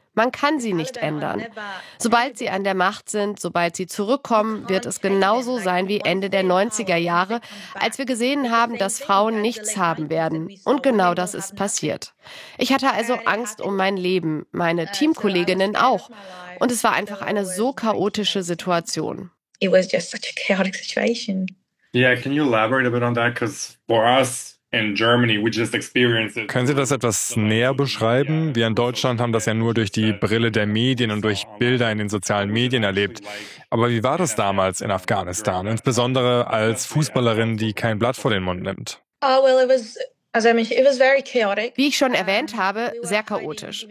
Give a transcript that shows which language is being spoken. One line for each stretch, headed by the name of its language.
German: Man kann sie nicht ändern. Sobald sie an der Macht sind, sobald sie zurückkommen, wird es genauso sein wie Ende der 90er Jahre, als wir gesehen haben, dass Frauen nichts haben werden. Und genau das ist passiert. Ich hatte also Angst um mein Leben, meine Teamkolleginnen auch. Und es war einfach eine so chaotische Situation.
English: It was just such a chaotic situation. Yeah, can you elaborate a bit on that? Because for us, in Germany, we just experienced it.
German: Können Sie das etwas näher beschreiben? Wir in Deutschland haben das ja nur durch die Brille der Medien und durch Bilder in den sozialen Medien erlebt. Aber wie war das damals in Afghanistan, insbesondere als Fußballerin, die kein Blatt vor den Mund nimmt? Wie ich schon erwähnt habe, sehr chaotisch.